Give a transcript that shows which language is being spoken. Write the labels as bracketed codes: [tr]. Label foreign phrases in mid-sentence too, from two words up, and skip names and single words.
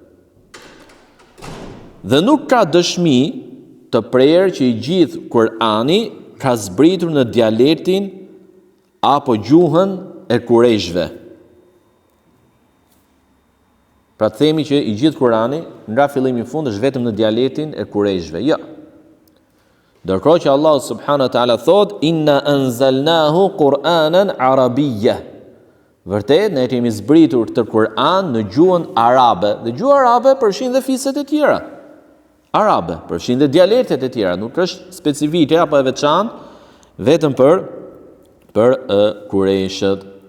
[sq] Dhe nuk ka dëshmi të prerë që i gjithë Kur'ani ka zbritur në dialektin apo gjuhën e Kurejshve. Pra të themi që i gjithë Kurani nga fillimi në fund është vetëm në dialektin e Kurejshve. Jo. Ndërkohë që Allah [ar] سبحانه وتعالى [sq] thot, [ar] إنا أنزلناه قرآنا عربيا. [sq] Vërtet ne kemi zbritur këtë Kur'an në gjuhën arabe. Dhe gjuha arabe përfshin dhe fiset e tjera. Arabe përfshin dhe dialektet e tjera, nuk është specifike apo e veçantë vetëm për Kurejshët.